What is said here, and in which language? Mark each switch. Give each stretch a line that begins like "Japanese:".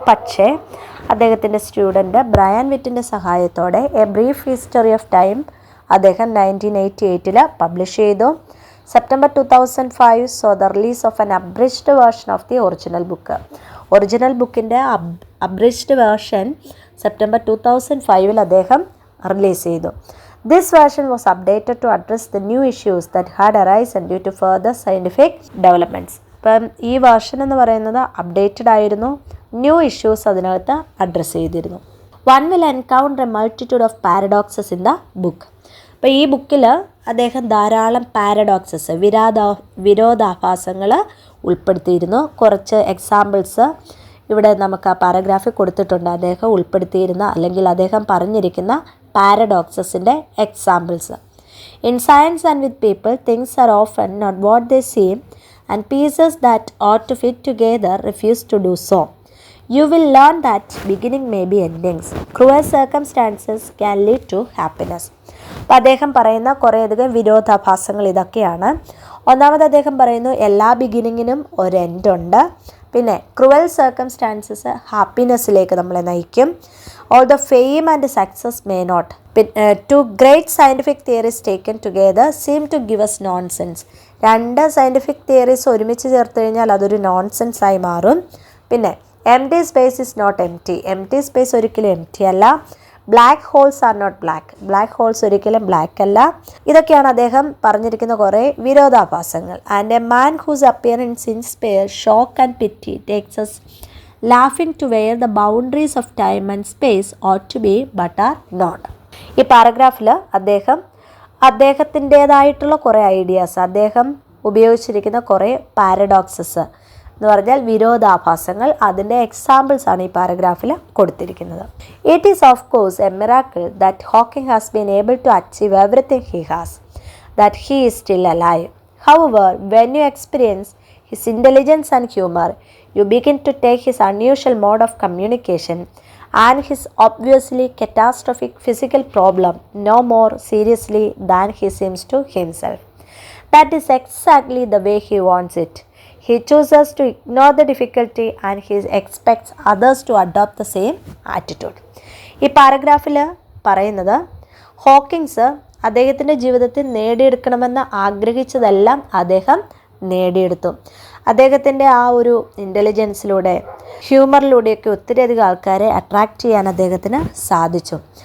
Malayalam: പക്ഷേ അദ്ദേഹത്തിൻ്റെ student Brian വിറ്റിൻ്റെ സഹായത്തോടെ A brief history of time അദ്ദേഹം 1988 പബ്ലിഷ് ചെയ്തു.
English: September 2005 so the release of an abridged version of the original book.
Malayalam: Original ബുക്കിൻ്റെ അബ്രിജ്ഡ് version September 2005 അദ്ദേഹം release ചെയ്തു.
English: This version was updated to address the new issues that had arisen due to further scientific developments.
Malayalam: ഇപ്പം ഈ version എന്ന് പറയുന്നത് updated ആയിരുന്നു, new issues അതിനകത്ത് address ചെയ്തിരുന്നു.
English: One will encounter a multitude of paradoxes in the book.
Malayalam: അപ്പോൾ ഈ ബുക്കിൽ അദ്ദേഹം ധാരാളം പാരഡോക്സസ്, വിരോധാഭാസങ്ങൾ ഉൾപ്പെടുത്തിയിരുന്നു. കുറച്ച് എക്സാമ്പിൾസ് ഇവിടെ നമുക്ക് ആ പാരഗ്രാഫിൽ കൊടുത്തിട്ടുണ്ട്. അദ്ദേഹം ഉൾപ്പെടുത്തിയിരുന്ന അല്ലെങ്കിൽ അദ്ദേഹം പറഞ്ഞിരിക്കുന്ന പാരഡോക്സസിൻ്റെ examples.
English: In science and with people things are often not what they seem and pieces that ought to fit together refuse to do so. You will learn that beginning may be endings. Cruel circumstances can lead to happiness.
Malayalam: അപ്പോൾ അദ്ദേഹം പറയുന്ന കുറേയധികം വിരോധാഭാസങ്ങൾ ഇതൊക്കെയാണ്. ഒന്നാമത് അദ്ദേഹം പറയുന്നു എല്ലാ ബിഗിനിങ്ങിനും ഒരു എൻഡ് ഉണ്ട്. പിന്നെ ക്രുവൽ സർക്കംസ്റ്റാൻസസ് ഹാപ്പിനെസ്സിലേക്ക് നമ്മളെ നയിക്കും.
English: All the fame and success may not. Two great scientific theories taken together seem to give us nonsense.
Malayalam: രണ്ട് സയൻറ്റിഫിക് തിയറീസ് ഒരുമിച്ച് ചേർത്ത് കഴിഞ്ഞാൽ അതൊരു നോൺസെൻസ് ആയി മാറും.
English: പിന്നെ
Malayalam: M T space is not M T. M T space ഒരിക്കലും M T അല്ല.
English: Black holes are not black.
Malayalam: Black holes ഒരിക്കലും ബ്ലാക്ക് അല്ല. ഇതൊക്കെയാണ് അദ്ദേഹം പറഞ്ഞിരിക്കുന്ന കുറേ വിരോധാഭാസങ്ങൾ.
English: And a man whose appearance inspire shock and pity takes us laughing to where the boundaries of time and space ought to be but are not. ഈ പാരഗ്രാഫിൽ അദ്ദേഹത്തിൻ്റേതായിട്ടുള്ള കുറേ ideas, അദ്ദേഹം ഉപയോഗിച്ചിരിക്കുന്ന കുറേ paradoxes എന്ന് പറഞ്ഞാൽ വിരോധാഭാസങ്ങൾ, അതിൻ്റെ എക്സാമ്പിൾസ് ആണ് ഈ പാരഗ്രാഫിൽ കൊടുത്തിരിക്കുന്നത്. It is of course a miracle that Hawking has been able to achieve everything he has, that he is still alive. However when you experience his intelligence and humor, you begin to take his unusual mode of communication and his obviously catastrophic physical problem no more seriously than he seems to himself. That is exactly the way he wants it. He chooses to ignore the difficulty and he expects others to adopt the same attitude.
Malayalam: ഈ പാരഗ്രാഫിൽ പറയുന്നത് Hawkins അദ്ദേഹത്തിൻ്റെ ജീവിതത്തിൽ നേടിയെടുക്കണമെന്ന് ആഗ്രഹിച്ചതെല്ലാം അദ്ദേഹം നേടിയെടുത്തു. അദ്ദേഹത്തിൻ്റെ ആ ഒരു ഇൻ്റലിജൻസിലൂടെ ഹ്യൂമറിലൂടെയൊക്കെ ഒത്തിരിയധികം ആൾക്കാരെ അട്രാക്റ്റ് ചെയ്യാൻ അദ്ദേഹത്തിന് സാധിച്ചു.